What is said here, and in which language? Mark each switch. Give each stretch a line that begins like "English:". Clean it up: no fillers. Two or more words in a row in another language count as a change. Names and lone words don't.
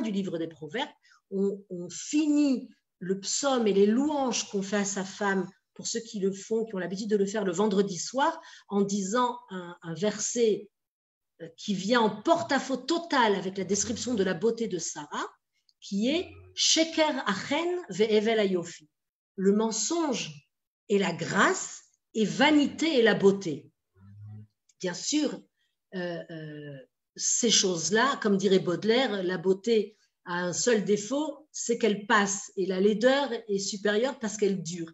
French: du livre des Proverbes, on finit le psaume et les louanges qu'on fait à sa femme, pour ceux qui le font, qui ont l'habitude de le faire le vendredi soir, en disant un verset qui vient en porte-à-faux total avec la description de la beauté de Sarah, qui est «
Hebrew: שקר החן והבל היופי
French: » le mensonge et la grâce, et vanité et la beauté. Bien sûr, ces choses-là, comme dirait Baudelaire, la beauté a un seul défaut, c'est qu'elle passe, et la laideur est supérieure parce qu'elle dure.